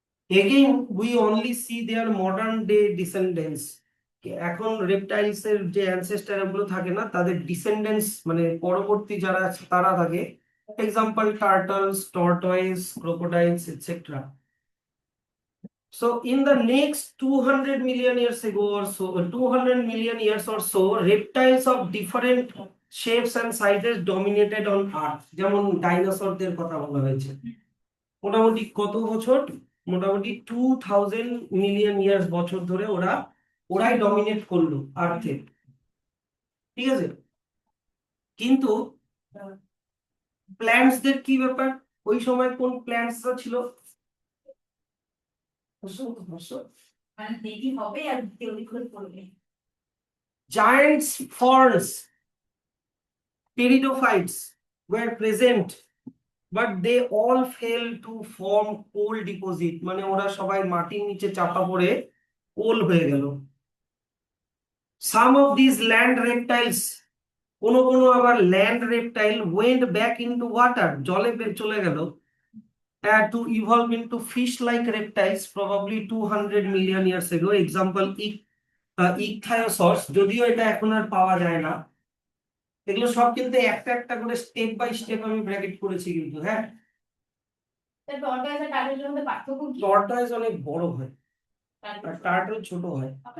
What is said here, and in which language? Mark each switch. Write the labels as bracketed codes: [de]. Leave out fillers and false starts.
[en] Again we only see their modern day descendants. [bn] এখন reptiles এর যে অ্যানসেস্টার গুলো থাকে না, তাদের ডিসেন্ডেন্টস মানে পরবর্তী যারা আছে তারা থাকে, example turtles, tortoise, crocodiles etcetera. [en] So in the next 200 million years ago or so, 200 million years or so, reptiles of different shapes and sizes dominated on Earth. [bn] যেমন ডাইনোসরদের কথা বলা হয়েছে, মোটামুটি কত বছর, মোটামুটি 2000 মিলিয়ন ইয়ার্স বছর ধরে ওরাই ডমিনেট করলো আর্থে, ঠিক আছে। কিন্তু প্ল্যান্টসদের কি ব্যাপার, ওই সময় কোন প্ল্যান্টসরা ছিল? মানে দেরি হবে আর দেরি করে পড়বে। [en] giants ferns, pteridophytes were present, but they all fail to form coal deposit, [bn] মানে ওরা সবাই মাটির নিচে চাপা পড়ে কোল হয়ে গেল। [en] Some of these land reptiles, [bn] কোনো আবার land reptile [en] went back into water, [bn] জলে চলে গেল, [en] to evolve into fish like reptiles probably 200 million years ago. Example ichthyosaurs, [bn] যদিও এটা এখন আর পাওয়া যায় না। এগুলো সব কিন্তু একটা একটা করে স্টেপ বাই স্টেপ আমি ব্র্যাকেট করেছি কিন্তু, হ্যাঁ। টর্টয়েস আর টার্টলের মধ্যে পার্থক্য কি? টর্টয়েস অনেক বড় হয় আর টার্টল ছোট হয়।